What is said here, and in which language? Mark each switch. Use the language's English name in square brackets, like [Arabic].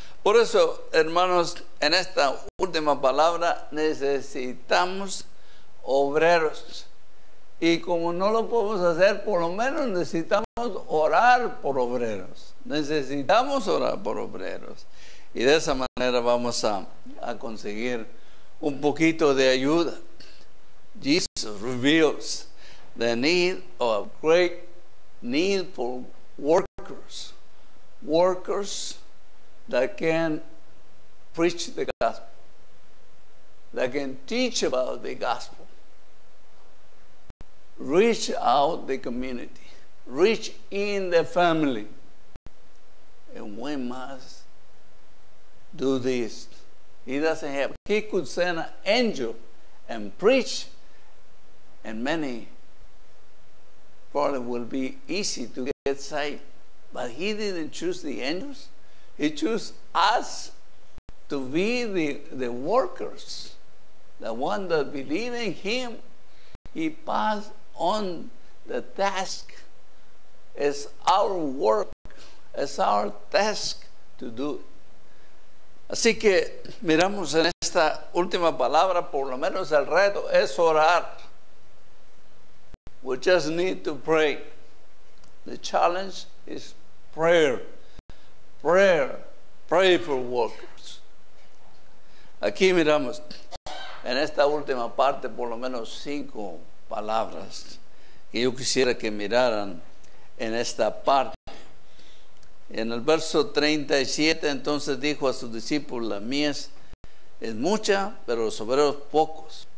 [Spanish] Por eso, hermanos, en esta última palabra necesitamos obreros. Y como no lo podemos hacer, por lo menos necesitamos orar por obreros. Necesitamos orar por obreros. Y de esa manera vamos a conseguir un poquito de ayuda. [English] Jesus reveals the need, of great need for workers. Workers that can preach the gospel, that can teach about the gospel, reach out the community, reach in the family. And we must do this. He doesn't have, he could send an angel and preach, and many probably will be easy to get saved. But he didn't choose the angels. He chose us to be the workers, the one that believe in him. He passed on the task. It's our work, it's our task to do it. [Spanish] Así que miramos en esta última palabra, por lo menos el reto es orar. [English] We just need to pray. The challenge is prayer. Prayer. Pray for workers. [Spanish] Aquí miramos en esta última parte por lo menos 5 palabras que yo quisiera que miraran en esta parte. En el verso 37, entonces dijo a sus discípulos: la mies es mucha, pero los obreros pocos.